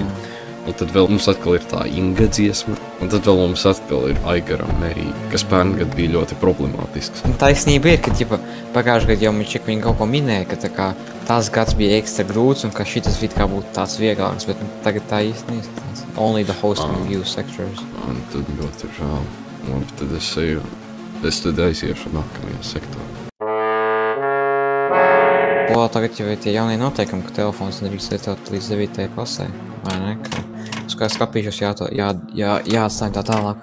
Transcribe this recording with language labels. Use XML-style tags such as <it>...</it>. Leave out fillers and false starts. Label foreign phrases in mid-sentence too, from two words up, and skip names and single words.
<lv>Un tad vēl mums atkal ir tā Inga dziesma, un tad vēl mums atkal ir Aigara Merija, kas pērngad bija ļoti problemātisks. Taisnība ir, ka pagājušajā gadā jau viņi kaut ko minēja, ka tā kā tās gads bija ekstra grūts un ka šitas vid kā būtu tāds vieglāks, bet tagad tā īsti neizskatās.</lv> <en>Only the host can use sectors.</en> <lv>Un tad ļoti žēl. Un tad es tad aiziešu nākamajā sektorā. Tagad jau ir tie jaunie noteikumi, ka telefons nedrīkst lietot līdz 9. klasē, vai ne? Kā skapīšos jāatstāj tā tālāk.</lv>